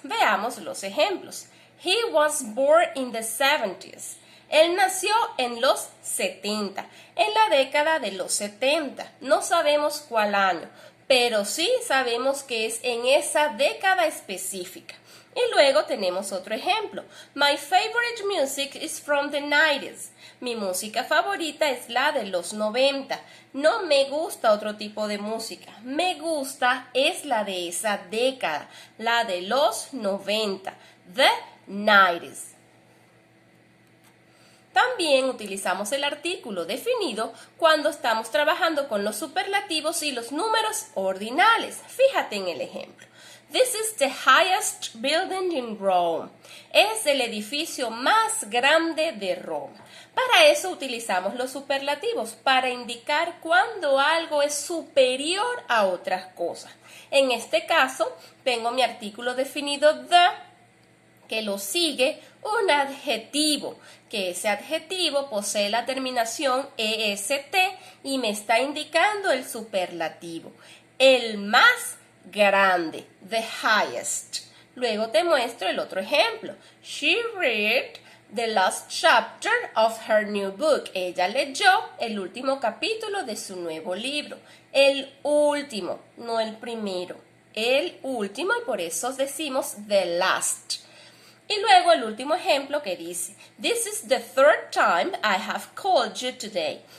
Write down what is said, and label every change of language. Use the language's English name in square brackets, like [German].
[Spanish] Veamos los ejemplos. [English] He was born in the 70s. [Spanish] Él nació en los 70, en la década de los 70. No sabemos cuál año, pero sí sabemos que es en esa década específica. Y luego tenemos otro ejemplo. [English] My favorite music is from the 90s. [Spanish] Mi música favorita es la de los 90. No me gusta otro tipo de música. Me gusta es la de esa década, la de los 90. [English] The 90s. [Spanish] También utilizamos el artículo definido cuando estamos trabajando con los superlativos y los números ordinales. Fíjate en el ejemplo. [English] This is the highest building in Rome. [Spanish] Es el edificio más grande de Roma. Para eso utilizamos los superlativos, para indicar cuando algo es superior a otras cosas. En este caso, tengo mi artículo definido the, que lo sigue un adjetivo, que ese adjetivo posee la terminación est y me está indicando el superlativo, el más grande, the highest. Luego te muestro el otro ejemplo. [English] She read the last chapter of her new book. [Spanish] Ella leyó el último capítulo de su nuevo libro. El último, no el primero. El último, y por eso decimos the last. Y luego el último ejemplo que dice, [English] This is the third time I have called you today.